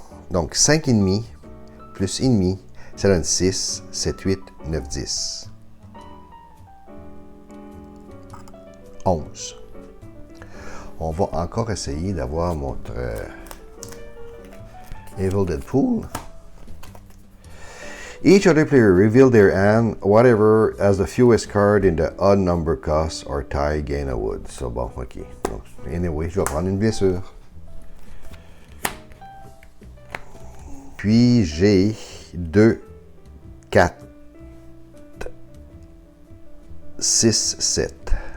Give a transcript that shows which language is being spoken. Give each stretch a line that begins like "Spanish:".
French: Donc, 5 et demi plus et demi, ça donne 6, 7, 8, 9, 10. 11. On va encore essayer d'avoir notre Evil Deadpool.
English: Each other player reveal their hand, whatever has the fewest card in the odd number cost or tie gain a wood.
French: So bon, ok. Donc, anyway, je vais prendre une blessure. Puis j'ai 2, 4, 6, 7.